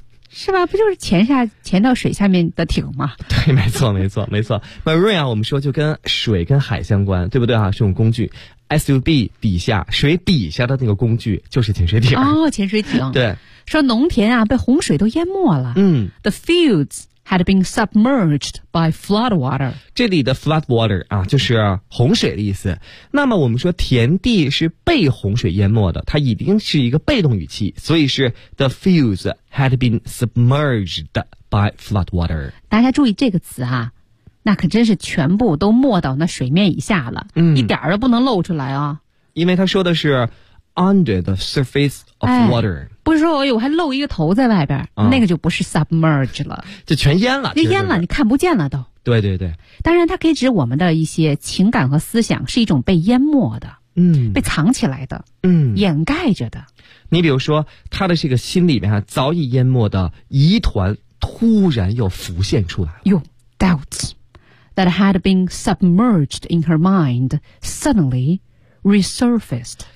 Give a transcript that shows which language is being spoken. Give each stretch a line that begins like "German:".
Chinese: 是吧，不就是潜到水下面的艇吗？对，没错没错没错。marine 啊，我们说就跟水跟海相关，对不对啊，是种工具。 SUB 底下，水底下的那个工具就是潜水艇。哦，潜水艇。对。说农田啊被洪水都淹没了。嗯。
English: The fields had been submerged by flood water。
Chinese: 这里的 flood water 啊就是洪水的意思。那么我们说田地是被洪水淹没的，它已经是一个被动语气，所以是
English: the fields had been submerged by flood water。
Chinese: 大家注意这个词啊。那可真是全部都没到那水面以下了，嗯，一点儿都不能露出来啊。因为他说的是
English: under the surface of water，
Chinese: 哎，不是说我还露一个头在外边，嗯，那个就不是 submerge 了，就全淹了，就淹了，你看不见了都。对对对，当然它可以指我们的一些情感和思想是一种被淹没的，嗯，被藏起来的，嗯，掩盖着的。你比如说，他的这个心里面早已淹没的疑团突然又浮现出来了，
English: 哟 ，doubts。 That had been submerged in her mind suddenly resurfaced.